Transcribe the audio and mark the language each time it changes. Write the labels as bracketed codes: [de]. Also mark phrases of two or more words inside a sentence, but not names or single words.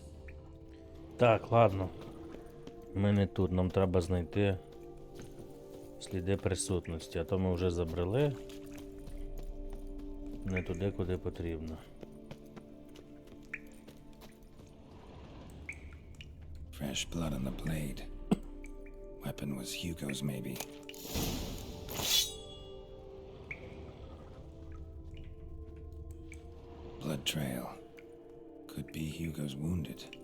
[uk] Так, ладно. Ми не тут, нам треба знайти сліди присутності, а то ми вже забрели не туди, куди потрібно. [en] Fresh blood on the blade. Weapon was Hugo's, maybe. Blood trail. Could be Hugo's wounded.